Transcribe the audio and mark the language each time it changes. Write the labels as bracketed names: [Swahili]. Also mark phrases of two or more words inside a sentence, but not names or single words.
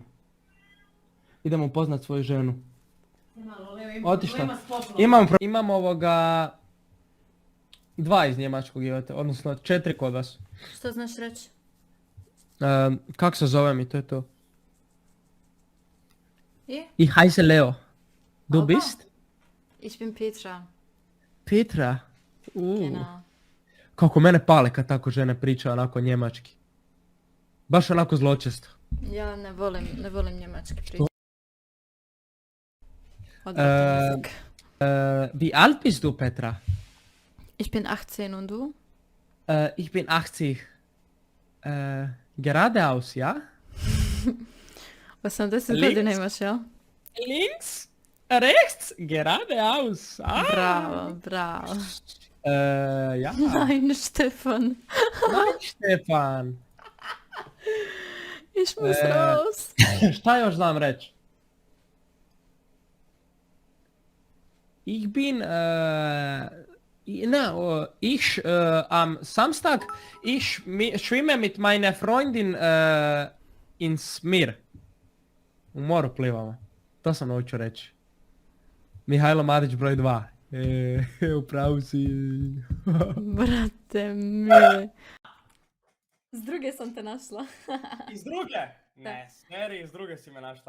[Croatian] Idemo upoznat svoju ženu. Malo, Leo, ima Otišla. problema s poplom. Imam 2 iz njemačkog jevate, odnosno 4 kod vas. Što znaš reći? Kak se zovem i to je to. I? [German] Ich heiße Leo. Du Aha. bist? Ich bin Petra. Petra. Genau. [Croatian] Kako mene pale kad tako žene pričaju onako njemački. Baš onako zločesto. Ja ne volim njemački pričati. Odvratan jezik. [German] Wie alt bist du, Petra? Ich bin 18 und du? Ich bin 80. Geradeaus, ja? 80 Links? [Croatian] godina imaš, jel? [German] Links? Rechts? Geradeaus. [Croatian] Bravo, bravo. [German] Ja. Nein, Stefan. Nein, Stefan. Ich muss raus. [Croatian] Šta još znam reći? [German] Ich bin, ich am Samstag, schwimme mit meiner Freundin ins Meer. [Croatian] U moru plivamo. To sam naučio reći. Mihajlo Marić broj 2. Upravo si. Brate mili. S druge sam te našla. Iz druge? Ne, smeri, iz druge si me našla.